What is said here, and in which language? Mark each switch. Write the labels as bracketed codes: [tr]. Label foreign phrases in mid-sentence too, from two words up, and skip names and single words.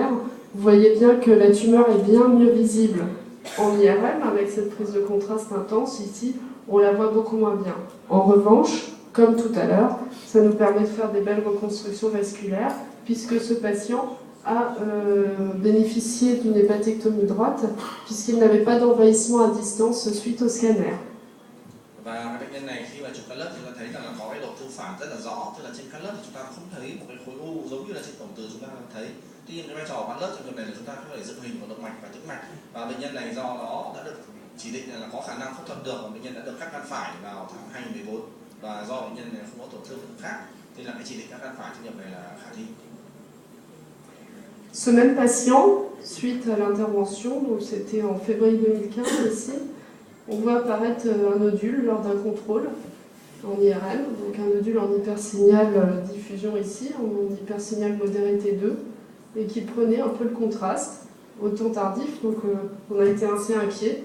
[fr] Vous voyez bien que la tumeur est bien mieux visible en IRM avec cette prise de contraste intense. Ici, on la voit beaucoup moins bien. En revanche, comme tout à l'heure, ça nous permet de faire des belles reconstructions vasculaires puisque ce patient a bénéficié d'une hépatectomie droite puisqu'il n'avait pas d'envahissement à distance suite au scanner. [vi] Và bệnh nhân này khi mà chụp cắt lớp thì chúng ta thấy rằng là có cái độ tương phản rất là rõ, tức là trên cắt lớp thì chúng ta không thấy một cái khối u giống như là trên tổng từ chúng ta thấy. Tuy nhiên cái vai trò của cắt lớp trong trường này là chúng ta có thể dựng hình của động mạch và tĩnh mạch, và bệnh nhân này do đó đã được chỉ định là có khả năng phẫu thuật được, và bệnh nhân đã được cắt gan phải vào tháng 2014, và do bệnh nhân này không có tổn thương khác thì là cái chỉ định cắt gan phải trong trường này là khả thi. [fr] Ce même patient, suite à l'intervention, donc c'était en février 2015 ici, on voit apparaître un nodule lors d'un contrôle en IRM, donc un nodule en hypersignal diffusion ici, en hypersignal modéré T2, et qui prenait un peu le contraste, au temps tardif, donc on a été assez inquiet.